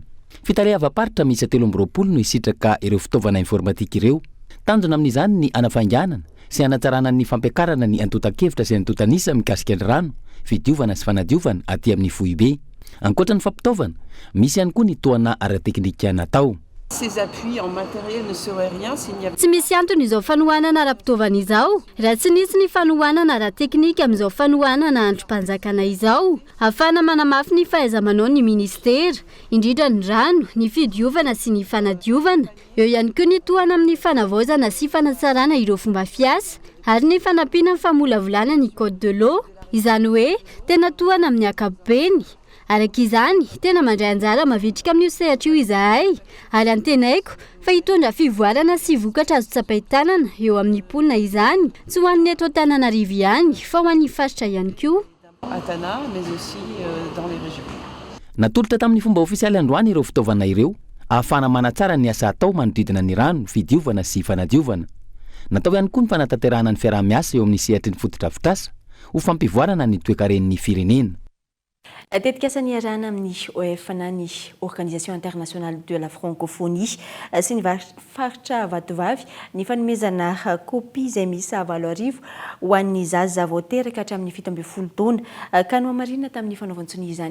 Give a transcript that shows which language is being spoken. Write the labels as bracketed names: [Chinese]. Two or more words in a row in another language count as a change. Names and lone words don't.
[Malagasy] Fitalia avaparitra misy 320 no isitraka ireo fitaovana informatika ireo. Tanjona amin'izany ny anafainganana sy anatsarana ny fampiakarana ny antotan-kevitra sy antotanisa mikasika ny rano, fidiovana sy fanadiovana aty amin'ny foibe. Ankoatra ny fampitaovana, misy ihany koa ny toana ara-teknika natao. [French] Ces appuis en matériel ne seraient rien s'il n'y avait... [Malagasy] Tsy misy antony izao fanohanana ara-pitaovana izao raha tsy nisy ny fanohanana ara-teknika amin'izao fanohanana androm-panjakana izao ahafahana manamafy ny fahaiza-manao ny ministera indrindra ny rano, ny fidiovana sy ny fanadiovana. Eo ihany koa ny tohana amin'ny fanavaozana sy fanatsarana ireo fomba fiasa ary ny fanampiana ny famolavolana ny [French] code de l'eau [Malagasy] izany hoe tena tohana amin'ny ankapobeny. Araka izany, tena mandray anjara mavitrika amin'io sehatra io izahay ary antenaiko fa hitondra fivoarana sy vokatra azo tsapaitanana eo amin'ny polina izany tsy ho an'ny eto Antananarivo ihany fa ho an'ny faritra ihany koa. [French] À Tana, mais aussi dans les régions. [Malagasy] Natolotra tamin'ny fomba ofisialy androany ireo fitaovana ireo ahafahana manatsara ny asa atao manodidina ny rano, fidiovana sy fanadiovana. Natao ihany koa ny fanatanterahana ny fiaraha-miasa eo amin'ny sehatry ny fotodrafitrasa ho fampivoarana ny toe-karen'ny firenena. Tetika asa niarahana amin'ny OF na ny Organisation Internationale de la Francophonie sy ny faritra vatovavy ny fanomezana kopia izay misy 7 ho an'ny zaza vao teraka hatramin'ny 17 taona ka no hamarina tamin'ny fanaovan-tsony izany.